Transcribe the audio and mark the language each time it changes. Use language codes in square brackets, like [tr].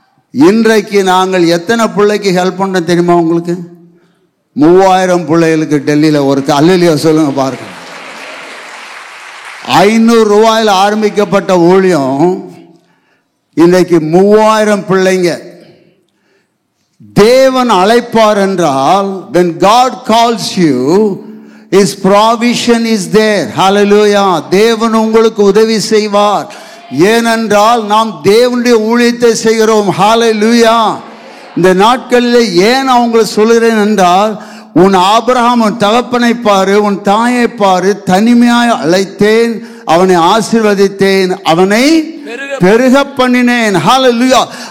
[ta] இன்றைக்கு நாங்கள் எத்தனை பிள்ளைக்கு ஹெல்ப் பண்ண தெரியுமா உங்களுக்கு? 3000 பிள்ளைகளுக்கு டெல்லியில் ஒரு அல்லையா சொல்லுங்க பாருங்க. 500 ஆரம்பிக்கப்பட்ட ஊழியம் இன்றைக்கு 3000 பிள்ளைங்க. தேவன் அழைப்பார் என்றால், [en] when God calls you, His provision is there. [ta] Hallelujah. தேவன் உங்களுக்கு உதவி செய்வார். ஏனென்றால் நாம் தேவனுடைய ஊழியத்தை செய்கிறோம். Hallelujah. இந்த நாட்களில் ஏன் அவங்களை சொல்கிறேன் என்றால், உன் ஆபிரகாம் உன் தகப்பனை பாரு, உன் தாயை பாரு, தனிமையாய் அழைத்தேன், அவனை ஆசீர்வதித்தேன், அவனை பெருக பண்ணினேன். ஹல்லேலூயா.